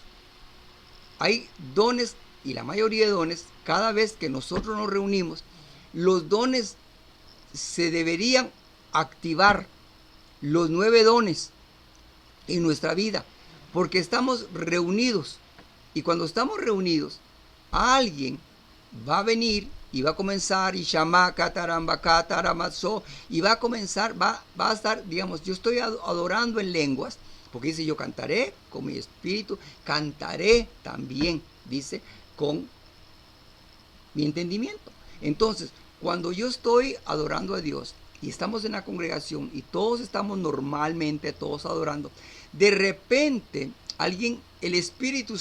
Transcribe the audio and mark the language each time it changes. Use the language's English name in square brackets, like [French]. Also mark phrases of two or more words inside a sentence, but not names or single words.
[Spanish] Hay dones, y la mayoría de dones, cada vez que nosotros nos reunimos, los dones se deberían activar, los 9 dones en nuestra vida, porque estamos reunidos. Y cuando estamos reunidos, alguien va a venir y va a comenzar, y shamaka, tarambaka, taramazo, y va a comenzar, va a estar, digamos, yo estoy adorando en lenguas, porque dice, yo cantaré con mi espíritu, cantaré también, dice, con mi entendimiento. Entonces, cuando yo estoy adorando a Dios, y estamos en la congregación, y todos estamos normalmente, todos adorando, de repente, alguien, el Espíritu